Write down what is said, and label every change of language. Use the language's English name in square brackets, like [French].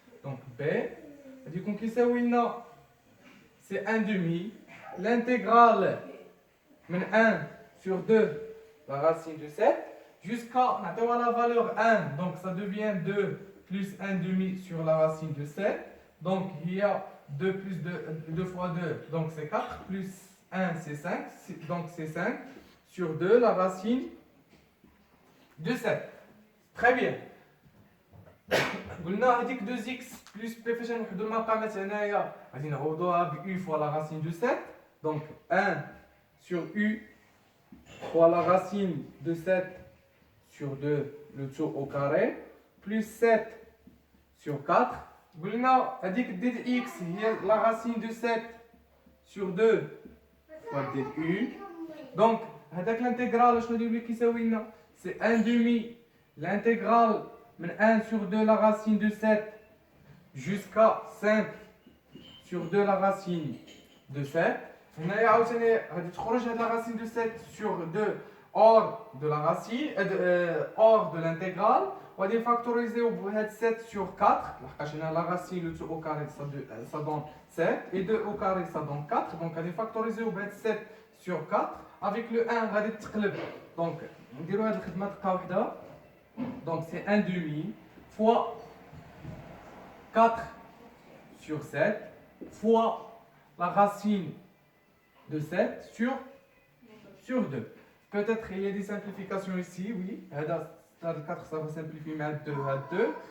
[French] Donc b [Arabic] غادي يكون كيساوي لنا [French] c'est 1 demi l'intégrale [Arabic] من [French] 1 sur 2 la racine de 7 jusqu'à la valeur 1, donc ça devient 2 plus 1 demi sur la racine de 7. Donc il y a 2 plus 2 fois 2, donc c'est 4, plus 1 c'est 5, donc c'est 5 sur 2 la racine de 7. Très bien. [Arabic] قلنا هذيك 2x [French] plus p [Arabic] فاش نوحدوا المقامات هنايا غادي نعوضوها ب u [French] fois la racine de 7. Donc 1 sur u fois la racine de 7 sur 2 le tout au carré plus 7 sur 4. [Arabic] قلنا هذيك ديال [French] x [Arabic] هي [French] la racine de 7 sur 2 fois [Arabic] ديال [French] u. Donc [Arabic] هذاك [French] l'intégrale [Arabic] شنو اللي كيساوي لنا [French] c'est 1 demi l'intégrale [Arabic] من [French] 1 sur 2 la racine de 7 jusqu'à 5 sur 2 la racine de 7. [Arabic] هنايا عاوتاني غادي تخرج هاد [French] la racine de 7 sur 2 hors de la racine hors de l'intégrale. [Arabic] وغادي نفاكتوريزيو بهاد 7 sur 4 لحقاش هنا [French] la racine le tout au carré ça donne 7 et 2 au carré ça donne 4. [Arabic] Donc غادي نفاكتوريزيو بهاد 7 sur 4 [French] avec le [Arabic] 1 غادي تقلب. Donc نديرو هاد الخدمه دقه وحده. [French] Donc c'est 1 demi fois 4 sur 7 fois la racine de 7 sur 2. Peut-être il y a des simplifications ici, oui. Le 4 ça va simplifier mais 2 à 2.